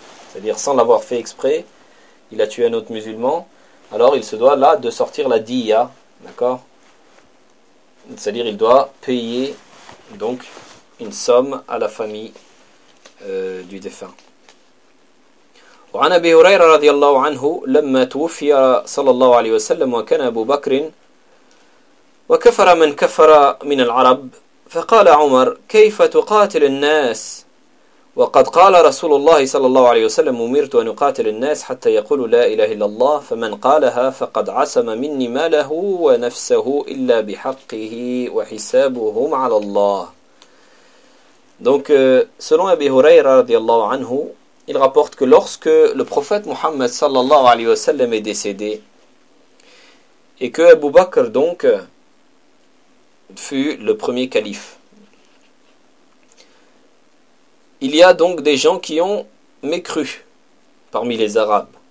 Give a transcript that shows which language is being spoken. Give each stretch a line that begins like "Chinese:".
French: C'est-à-dire sans l'avoir fait exprès, il a tué un autre musulman, alors il se doit là de sortir la diya, d'accord ? C'est-à-dire il doit payer donc une somme à la famille du défunt.
Arabic: وعن أبي هريرة رضي الله عنه لما توفي صلى الله عليه وسلم وكان أبو بكر وكفر من كفر من العرب فقال عمر كيف تقاتل الناس وقد قال رسول الله صلى الله عليه وسلم أمرت أن أقاتل الناس حتى يقول لا إله إلا الله فمن قالها فقد عصم مني ماله ونفسه إلا بحقه وحسابهم على الله.
French: Donc selon Abi Huraira
Arabic: رضي الله عنه,
French: il rapporte que lorsque le prophète Mohammed
Arabic: sallallahu alayhi wa sallam
French: est décédé et que Abu Bakr donc fut le premier calife, il y a donc des gens qui ont mécru parmi les Arabes.